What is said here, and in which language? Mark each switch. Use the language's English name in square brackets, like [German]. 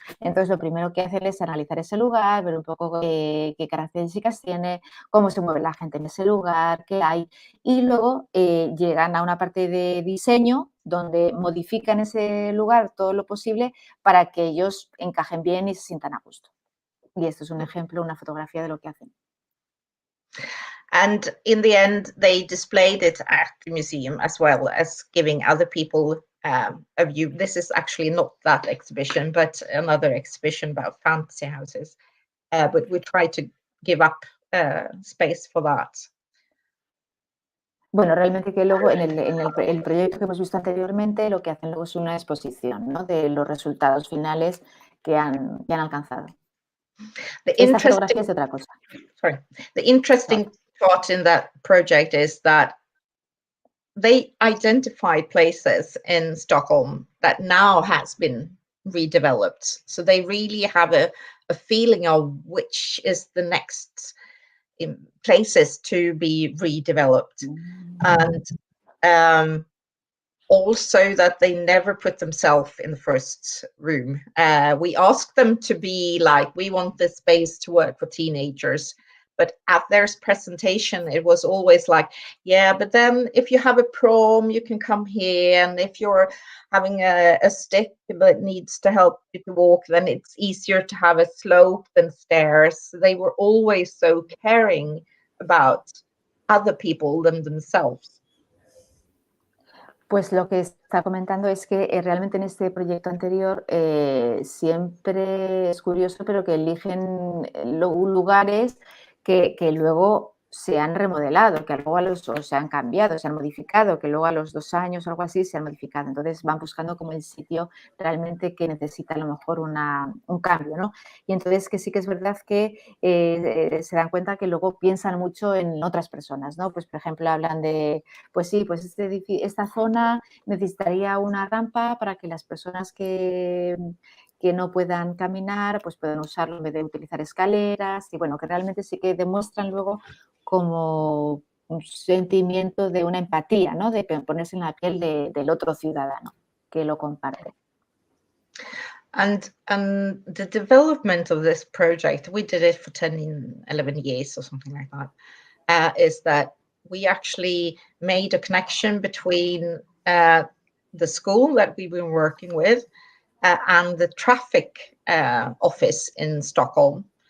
[Spanish] Entonces, lo primero que hacen es analizar ese lugar, ver un poco qué características tiene, cómo se mueve la gente en ese lugar, qué hay. Y luego llegan a una parte de diseño donde modifican ese lugar todo lo posible para que ellos encajen bien y se sientan a gusto. Y esto es un ejemplo, una fotografía de lo que hacen. [English] And in the end, they displayed it at the museum as well as giving other people a view. This is actually not that exhibition, but another exhibition about fantasy houses. But we try to give up space for that. [Spanish] Bueno, realmente que luego en el proyecto que hemos visto anteriormente lo que hacen luego es una exposición, ¿no?, de los resultados finales que han alcanzado. Esta fotografía es de otra cosa. [English] Sorry. The interesting part in that project is that they identified places in Stockholm that now has been redeveloped. So they really have a feeling of which is the next places to be redeveloped. And also that they never put themselves in the first room. We asked them to be like, we want this space to work for teenagers. But at their presentation, it was always like, yeah, but then if you have a prom, you can come here. And if you're having a stick that needs to help you to walk, then it's easier to have a slope than stairs. So they were always so caring about other people than themselves. [Spanish] Pues lo que está comentando es que realmente en este proyecto anterior siempre es curioso, pero que eligen lugares que luego se han remodelado, que luego o se han cambiado, se han modificado, que luego a los 2 años o algo así se han modificado. Entonces van buscando como el sitio realmente que necesita a lo mejor un cambio, ¿no? Y entonces que sí que es verdad que se dan cuenta que luego piensan mucho en otras personas, ¿no? Pues por ejemplo hablan de, pues sí, pues esta zona necesitaría una rampa para que las personas que no puedan caminar, pues puedan usarlo en vez de utilizar escaleras, y bueno, que realmente sí que demuestran luego como un sentimiento de una empatía, ¿no?, de ponerse en la piel del otro ciudadano que lo comparte. [English] And the development of this project, we did it for 10, 11 years or something like that, is that we actually made a connection between the school that we've been working with and the traffic office in Stockholm.